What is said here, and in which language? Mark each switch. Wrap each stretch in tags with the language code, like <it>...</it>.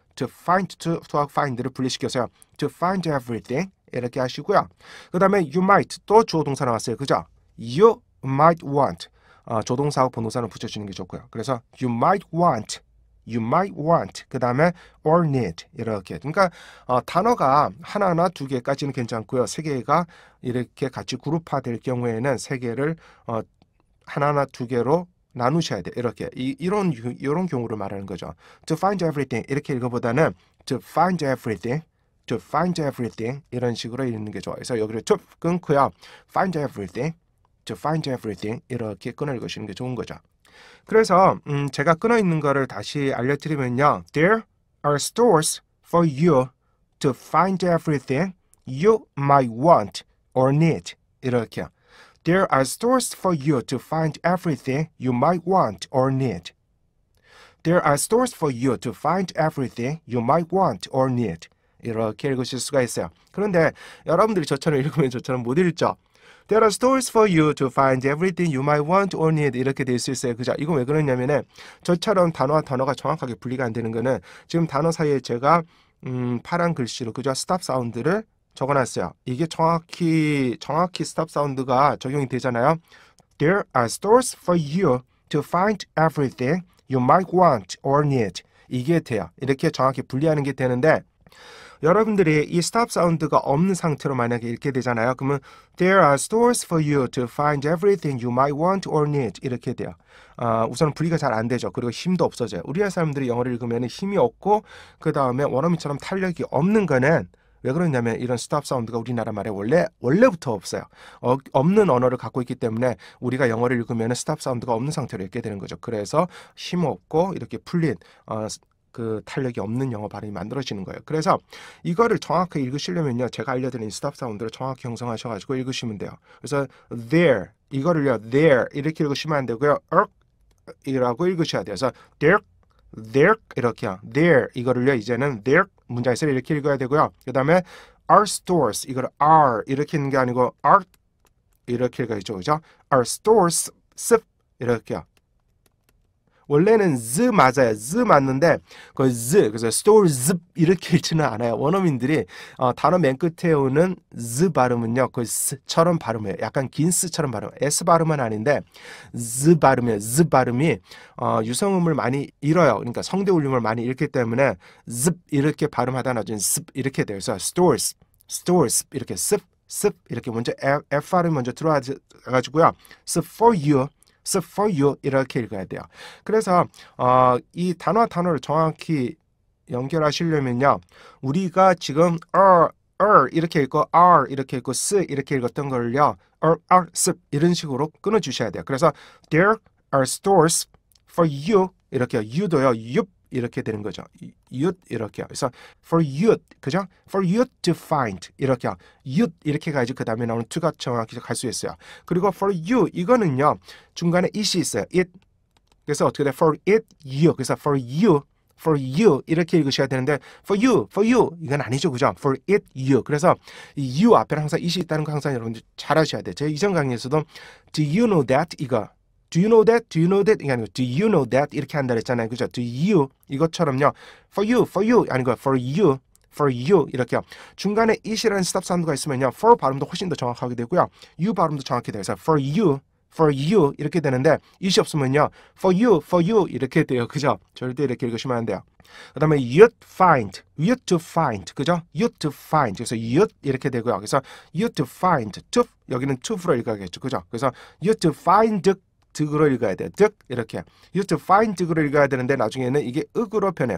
<en>to find</en> <ko>를 분리시켜서요.</ko> <en>to find everything</en> <ko>이렇게 하시고요. 그 다음에</ko> <en>you might</en> <ko>또 주어 동사 나왔어요. 그죠?</ko> <en>you might want</en> <ko>조동사하고 본동사는 붙여주는 게 좋고요. 그래서</ko> <en>you might want</en> <ko>그 다음에</ko> <en>or need</en> <ko>이렇게. 그러니까 단어가 하나나 2개까지는 괜찮고요. 3개가 이렇게 같이 그룹화될 경우에는 3개를 하나나 두 개로 나누셔야 돼. 이렇게 이런 경우를 말하는 거죠.</ko> <en>To find everything</en> <ko>이렇게 읽어보다는</ko> <en>to find everything, to find everything</en> <ko>이런 식으로 읽는 게 좋아요. 그래서 여기를 to 끊고요.</ko> <en>find everything, to find everything</en> <ko>이렇게 끊어 읽으시는 게 좋은 거죠. 그래서 제가 끊어 있는 거를 다시 알려드리면요.</ko> <en>There are stores for you to find everything you might want or need.</en> <ko>이렇게요.</ko> <en>There are stores for you to find everything you might want or need. There are stores for you to find everything you might want or need.</en> <ko>이렇게 읽으실 수가 있어요. 그런데 여러분들이 저처럼 읽으면 저처럼 못 읽죠.</ko> <en>There are stores for you to find everything you might want or need.</en> <ko>이렇게 될 수 있어요. 그죠? 이건 왜 그러냐면은 저처럼 단어와 단어가 정확하게 분리가 안 되는 거는 지금 단어 사이에 제가 파란 글씨로 그죠? 스탑 사운드를 적어놨어요. 이게 정확히 스탑 사운드가 적용이 되잖아요.</ko> <en>There are stores for you to find everything you might want or need.</en> <ko>이게 돼요. 이렇게 정확히 분리하는 게 되는데 여러분들이 이 스탑 사운드가 없는 상태로 만약에 읽게 되잖아요. 그러면</ko> <en>There are stores for you to find everything you might want or need.</en> <ko>이렇게 돼요. 우선 분리가 잘 안 되죠. 그리고 힘도 없어져요. 우리나라 사람들이 영어를 읽으면 힘이 없고 그 다음에 원어민처럼 탄력이 없는 거는 왜 그러냐면 이런 스탑 사운드가 우리나라 말에 원래부터 없어요. 없는 언어를 갖고 있기 때문에 우리가 영어를 읽으면 스탑 사운드가 없는 상태로 읽게 되는 거죠. 그래서 힘 없고 이렇게 풀린 그 탄력이 없는 영어 발음이 만들어지는 거예요. 그래서 이거를 정확하게 읽으시려면요. 제가 알려드린 스탑 사운드를 정확히 형성하셔가지고 읽으시면 돼요. 그래서 there 이거를요. there 이렇게 읽으시면 안 되고요. 이라고 읽으셔야 돼요. 그래서 there 이렇게요. there 이거를요. 이제는 there 문장에서 이렇게 읽어야 되고요. 그 다음에</ko> <en>our stores</en> <ko>이거를 are 이렇게 읽는 게 아니고 are 이렇게 읽어야죠. 그죠?</ko> <en>our stores</en> <ko>이렇게요. 원래는 z 맞아요. z 맞는데 그 z 그래서 stores 이렇게 읽지는 않아요. 원어민들이 단어 맨 끝에 오는 z 발음은요. 그 s처럼 발음해요. 약간 긴 s처럼 발음. s 발음은 아닌데 z 발음이에요. z 발음이 유성음을 많이 잃어요. 그러니까 성대 울림을 많이 잃기 때문에 z 이렇게 발음하다 나중에 z 이렇게 돼요. 그래서 stores 이렇게 습 이렇게 먼저 f 발음이 먼저 들어와 가지고요.</ko> <en>for you</en> <ko>이렇게 읽어야 돼요. 그래서 이 단어와 단어를 정확히 연결하시려면요. 우리가 지금 이렇게 읽고 r 이렇게 읽고 s 이렇게 읽었던 걸요. s 이런 식으로 끊어 주셔야 돼요. 그래서</ko> <en>there are stores for you</en> <ko>이렇게 you도요. you 이렇게 되는 거죠. you 이렇게요. 그래서</ko> <en>for you</en> <ko>그죠?</ko> <en>for you to find</en> <ko>이렇게요. you 이렇게 가야지 그 다음에 나오는 to가 정확히 갈 수 있어요. 그리고 for you 이거는요. 중간에 it이 있어요. it 그래서 어떻게 돼?</ko> <en>for it you</en> <ko>그래서</ko> <en>for you</en> <ko>이렇게 읽으셔야 되는데 for you 이건 아니죠. 그죠?</ko> <en>for it you</en> <ko>그래서 이 you 앞에 항상 it이 있다는 거 항상 여러분들 잘 아셔야 돼요. 제가 이전 강의에서도</ko> <en>do you know that</en> <ko>이거</ko> <en>Do you know that?</en> <ko>이게 아니고</ko> <en>Do you know that?</en> <ko>이렇게 한다 그랬잖아요. 그죠?</ko> <en>Do you</en> <ko>이것처럼요.</ko> <en>For you</en> <ko>아니고</ko> <en>for you</en> <ko>이렇게요. 중간에 it이라는 스탑 사운드가 있으면요. for 발음도 훨씬 더 정확하게 되고요. you 발음도 정확히 돼요. 그래서</ko> <en>for you</en> <ko>이렇게 되는데 it이 없으면요.</ko> <en>for you</en> <ko>이렇게 돼요. 그죠? 절대 이렇게 읽으시면 안 돼요. 그 다음에</ko> <en>you to find</en> <ko>그죠?</ko> <en>you to find</en> <ko>그래서 you 이렇게 되고요. 그래서</ko> <en>you to find</en> <ko>여기는 to로 읽어야겠죠. 그죠? 그래서</ko> <en>you to find</en> <ko>득으로 읽어야 돼요. 득 이렇게 you to find 득으로 읽어야 되는데 나중에는 이게 윽으로 변해요.</ko>